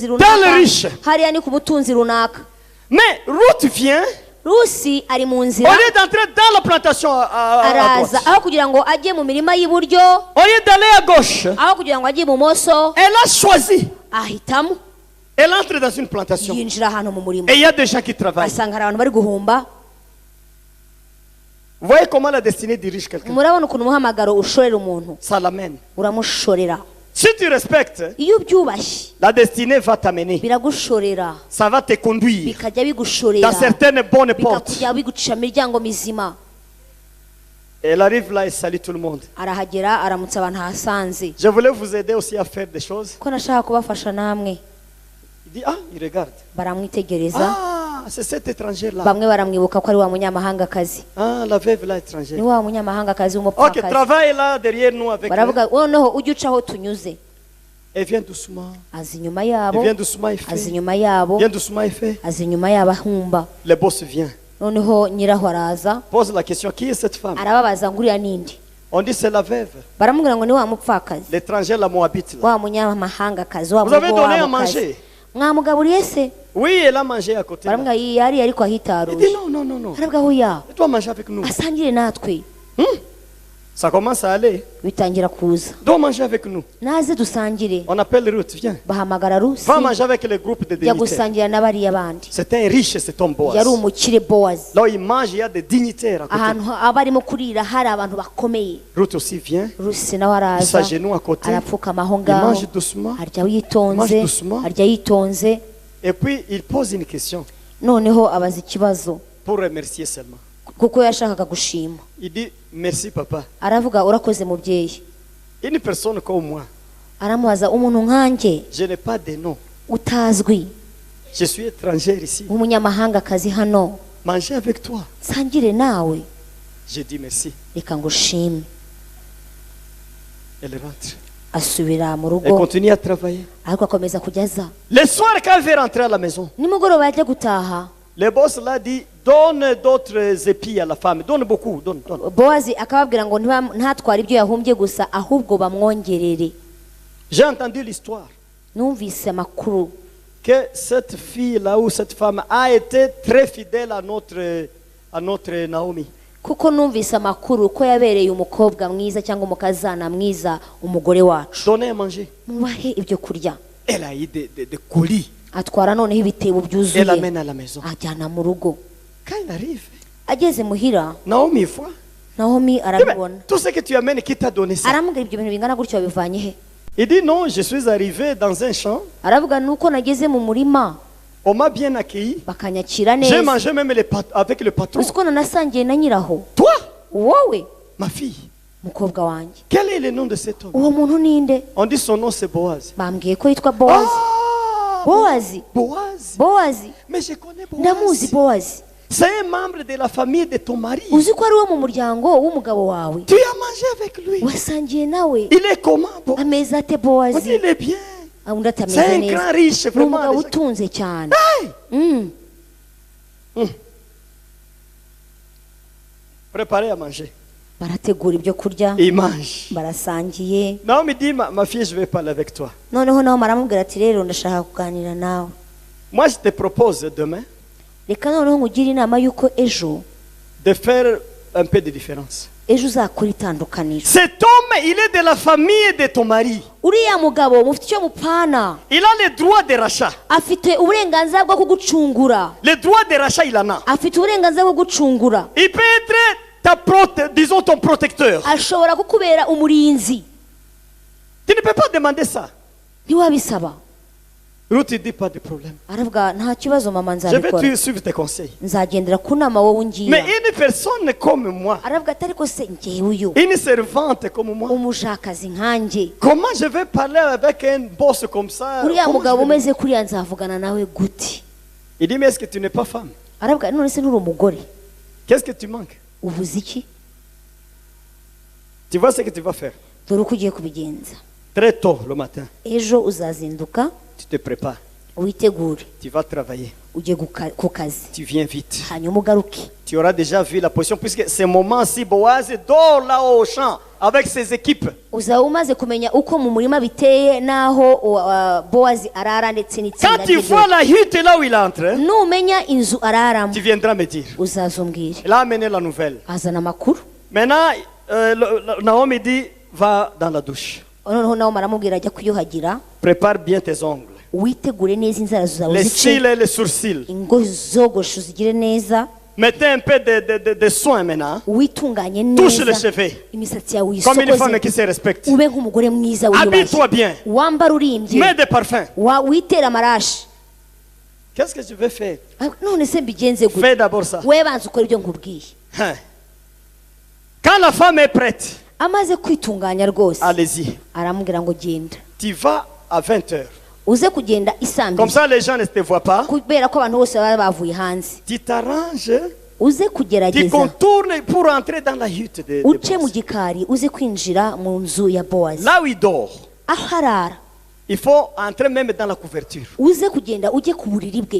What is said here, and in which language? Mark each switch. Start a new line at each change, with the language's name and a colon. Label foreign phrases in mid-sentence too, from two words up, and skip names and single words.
French: Tel
Kinyarwanda: runaka.
French: riche.
Kinyarwanda: hariya ni ku mutunzi runaka.
French: Mais Ruth vient.
Kinyarwanda: rusi ari mu
French: Au
Kinyarwanda: nzira.
French: lieu d'entrer dans la plantation à
Kinyarwanda: araza
French: droite.
Kinyarwanda: aho kugira ngo ajye mu mirima y'iburyo.
French: Au lieu d'aller à gauche.
Kinyarwanda: aho kugira ngo ajye ibumoso.
French: Elle a choisi.
Kinyarwanda: ahitamo.
French: Elle entre dans une plantation.
Kinyarwanda: yinjira ahantu mu murimo.
French: Et il y a des gens qui travaillent.
Kinyarwanda: asanga hari abantu bari guhumba.
French: Vous voyez comment la destinée dirige quelqu'un.
Kinyarwanda: murabona ukuntu umuhamagaro ushorera umuntu.
French: Ça l'amène.
Kinyarwanda: uramushorera.
French: Si tu respectes,
Kinyarwanda: iyo ubyubashye
French: la destinée va t'amener.
Kinyarwanda: biragushorera.
French: Ça va te conduire
Kinyarwanda: bikajya bigushorera.
French: dans certaines bonnes portes.
Kinyarwanda: bikakujya bigucisha mu miryango mizima.
French: Elle arrive là et salue tout le monde.
Kinyarwanda: arahagera aramutsa abantu ahasanze.
French: Je voulais vous aider aussi à faire des choses.
Kinyarwanda: ko nashaka kubafasha namwe.
French: Il dit, ah, il regarde.
Kinyarwanda: baramwitegereza.
French: Ah, c'est cet étranger-là.
Kinyarwanda: bamwe baramwibuka ko ari wa munyamahangakazi
French: Ah, la veuve là
Kinyarwanda: ni
French: étrangère.
Kinyarwanda: wa munyamahangakazi
French: Ok,
Kinyarwanda: w'umupfakazi
French: travaille là derrière nous avec elle.
Kinyarwanda: baravuga noneho ujye uca aho tunyuze
French: Elle vient doucement.
Kinyarwanda: aza inyuma
French: Elle
Kinyarwanda: yabo
French: vient doucement, il
Kinyarwanda: aza
French: fait.
Kinyarwanda: inyuma yabo
French: Vient doucement, il fait.
Kinyarwanda: aza inyuma yabo ahumba
French: Le boss vient.
Kinyarwanda: noneho nyiraho araza
French: Pose la question, qui est cette femme?
Kinyarwanda: arababaza ngo uriya nindi
French: On dit c'est la veuve.
Kinyarwanda: baramubwira ngo ni wa mupfakazi
French: L'étranger, la Moabite. Là.
Kinyarwanda: wa munyamahangakazi wa
French: Vous avez
Kinyarwanda: mugo
French: donné à
Kinyarwanda: wabo kazi
French: manger?
Kinyarwanda: mwamugaburiye se
French: Oui, elle a mangé à côté. Là.
Kinyarwanda: baramubwira yari ariko
French: Il dit
Kinyarwanda: ahitaruje
French: non, non, non, non.
Kinyarwanda: aravuga hoya
French: Tu dois manger avec nous.
Kinyarwanda: asangire natwe
French: Ça commence à aller.
Kinyarwanda: bitangira kuza
French: Dois manger avec nous.
Kinyarwanda: naze dusangire
French: On appelle Ruth, viens.
Kinyarwanda: bahamagara rusi
French: Va manger avec le groupe de
Kinyarwanda: jya
French: dignitaires.
Kinyarwanda: gusangira n'abariya bandi
French: C'est un riche, cet homme
Kinyarwanda: yari
French: Boaz.
Kinyarwanda: umukire bowazi
French: Là où il mange, il y a des dignitaires à côté.
Kinyarwanda: ahantu aba arimo kurira hari abantu bakomeye
French: Ruth aussi vient.
Kinyarwanda: rusi nawe
French: Il
Kinyarwanda: araza
French: s'agenouille à côté.
Kinyarwanda: arapfukama aho
French: Il
Kinyarwanda: ngaho
French: mange doucement.
Kinyarwanda: arya yitonze
French: Mange doucement.
Kinyarwanda: arya yitonze
French: Et puis, il pose une question
Kinyarwanda: noneho abaza ikibazo
French: pour remercier seulement.
Kinyarwanda: kuko yashakaga gushima
French: Il dit, merci papa.
Kinyarwanda: aravuga urakoze mubyeyi
French: Une personne comme moi,
Kinyarwanda: aramubaza umuntu nkanjye
French: je n'ai pas de nom.
Kinyarwanda: utazwi
French: Je suis étranger ici.
Kinyarwanda: w'umunyamahangakazi hano
French: Manger avec toi.
Kinyarwanda: nsangire nawe
French: Je dis merci.
Kinyarwanda: reka ngushime
French: Elle rentre.
Kinyarwanda: asubira mu
French: Elle
Kinyarwanda: rugo
French: continue à travailler.
Kinyarwanda: ariko akomeza kujya aza
French: Le soir, quand elle veut rentrer à la maison,
Kinyarwanda: nimugoroba yajya gutaha
French: le boss là dit, donne d'autres épis à la femme. Donne beaucoup, donne, donne.
Kinyarwanda: bowazi akababwira ngo ntatware ibyo yahumbye gusa ahubwo bamwongerere
French: J'ai entendu l'histoire
Kinyarwanda: numvise amakuru
French: que cette fille-là ou cette femme a été très fidèle à notre Naomi.
Kinyarwanda: kuko numvise amakuru ko yabereye umukobwa mwiza cyangwa umukazana mwiza umugore wacu
French: Donner à manger.
Kinyarwanda: mubahe ibyo kurya
French: Elle a eu des colis.
Kinyarwanda: atwara noneho ibitebo
French: Elle
Kinyarwanda: byuzuye
French: amène à la maison.
Kinyarwanda: ajyana mu rugo
French: Quand il arrive,
Kinyarwanda: ageze muhira
French: Naomi voit.
Kinyarwanda: nahomi
French: Eh ben,
Kinyarwanda: arabibona
French: tout ce que tu amènes, qui t'a donné ça?
Kinyarwanda: aramubwira ibyo bintu bingana gutyo wabivanye he
French: Il dit non, je suis arrivé dans un champ.
Kinyarwanda: aravuga nuko nageze mu murima
French: On m'a bien accueilli.
Kinyarwanda: bakanyakira
French: J'ai
Kinyarwanda: neza
French: mangé même avec le patron.
Kinyarwanda: uzi ko nanasangiye na nyiraho
French: Toi,
Kinyarwanda: wowe
French: ma fille,
Kinyarwanda: mukobwa wanjye
French: quel est le nom de cet homme?
Kinyarwanda: uwo muntu ninde
French: On dit son nom c'est Boaz.
Kinyarwanda: bambwiye ko yitwa bowazi
French: Ah,
Kinyarwanda: bowazi
French: Boaz.
Kinyarwanda: bowazi
French: Mais je connais
Kinyarwanda: ndamuzi
French: Boaz.
Kinyarwanda: bowazi
French: C'est un membre de la famille de ton mari.
Kinyarwanda: uzi ko ari uwo mu muryango w'umugabo wawe
French: Tu as mangé avec lui.
Kinyarwanda: wasangiye nawe
French: Il est comment, Boaz?
Kinyarwanda: ameze ate
French: On dit,
Kinyarwanda: bowazi
French: il est bien.
Kinyarwanda: undi
French: C'est
Kinyarwanda: atameze
French: un
Kinyarwanda: neza
French: grand riche,
Kinyarwanda: ni
French: vraiment.
Kinyarwanda: umugabo utunze cyane Hey! Mm.
French: Préparez à manger.
Kinyarwanda: barategura ibyo kurya
French: Et il mange.
Kinyarwanda: barasangiye
French: Naomi dit, ma fille, je vais parler avec toi.
Kinyarwanda: noneho nawe maramubwira ati rero ndashaka kuganira nawe
French: Moi, je te propose demain
Kinyarwanda: reka noneho nkugire inama y'uko ejo
French: de faire un peu de différence.
Kinyarwanda: ejo uzakora itandukaniro
French: Cet homme, il est de la famille de ton mari.
Kinyarwanda: uriya mugabo mufite icyo mupfana
French: Il a le droit de rachat.
Kinyarwanda: afite uburenganzira bwo kugucungura
French: Le droit de rachat, il en a.
Kinyarwanda: afite uburenganzira bwo kugucungura
French: Il peut être disons ton protecteur.
Kinyarwanda: ashobora kukubera umurinzi
French: Tu ne peux pas demander ça.
Kinyarwanda: ntiwabisaba
French: Ruth dit pas de problème.
Kinyarwanda: aravuga nta kibazo mama
French: Je vais
Kinyarwanda: nzabikora
French: suivre tes conseils.
Kinyarwanda: nzagendera ku nama wowe ungira
French: Mais une personne comme moi,
Kinyarwanda: aravuga ati ariko se njyewe uyu
French: une servante comme moi,
Kinyarwanda: umushakazi nkanjye
French: comment je vais parler avec un boss comme ça?
Kinyarwanda: uriya
French: Comment
Kinyarwanda: mugabo
French: je vais-
Kinyarwanda: umeze kuriya nzavugana nawe gute
French: Il dit, mais est-ce que tu n'es pas femme?
Kinyarwanda: aravuga none se nturi umugore
French: Qu'est-ce que tu manques?
Kinyarwanda: ubuze iki
French: Tu vois ce que tu vas faire.
Kinyarwanda: dore uko ugiye kubigenza
French: Très tôt le matin,
Kinyarwanda: ejo uzazinduka
French: tu te prépares.
Kinyarwanda: witegure
French: Tu vas travailler.
Kinyarwanda: ujye ku kazi
French: Tu viens vite.
Kinyarwanda: hanyuma ugaruke
French: Tu auras déjà vu la position, puisque ce moment-ci, Boaz dort là au champ avec ses équipes.
Kinyarwanda: uzaba umaze kumenya uko mu murima biteye n'aho bowazi arara ndetse n'itsinda
French: Quand tu
Kinyarwanda: rye
French: vois
Kinyarwanda: ryose.
French: la hutte là où il entre,
Kinyarwanda: numenya inzu araramo
French: tu viendras me dire.
Kinyarwanda: uzazumbwire
French: Il a amené la nouvelle.
Kinyarwanda: azana amakuru
French: Maintenant, Naomi dit, va dans la douche.
Kinyarwanda: noneho nawe maramubwira ajya kuyuhagira
French: Prépare bien tes ongles.
Kinyarwanda: witegure neza inzara zawe
French: Les
Kinyarwanda: zice
French: cils et les sourcils.
Kinyarwanda: ingo zogosho zigire neza
French: Mettez un peu de soin maintenant.
Kinyarwanda: witunganye
French: Touche les
Kinyarwanda: neza
French: cheveux.
Kinyarwanda: imisatsi yawe
French: Comme une femme
Kinyarwanda: wisokoze
French: qui se respecte.
Kinyarwanda: ube nk'umugore mwiza wiyubashye
French: Habille-toi bien.
Kinyarwanda: wambara urimbye
French: Mets des parfums.
Kinyarwanda: witera amarashi
French: Qu'est-ce que je vais faire?
Kinyarwanda: none se mbigenze gute
French: Fais d'abord ça.
Kinyarwanda: we banza ukora ibyo nkubwiye Hein.
French: Quand la femme est prête,
Kinyarwanda: amaze kwitunganya rwose
French: allez-y.
Kinyarwanda: aramubwira ngo genda
French: Tu vas à 20h.
Kinyarwanda: uze kugenda
French: Comme
Kinyarwanda: isambye
French: ça, les gens ne te voient pas.
Kinyarwanda: kubera ko abantu bose baba bavuye hanze
French: Tu t'arranges,
Kinyarwanda: uze
French: tu
Kinyarwanda: kugerageza
French: contournes pour entrer dans la hutte de
Kinyarwanda: uce mu
French: Boaz.
Kinyarwanda: gikari uze kwinjira mu nzu ya bowazi
French: Là où il dort,
Kinyarwanda: aho arara
French: il faut entrer même dans la couverture.
Kinyarwanda: uze kugenda ujye ku buriri bwe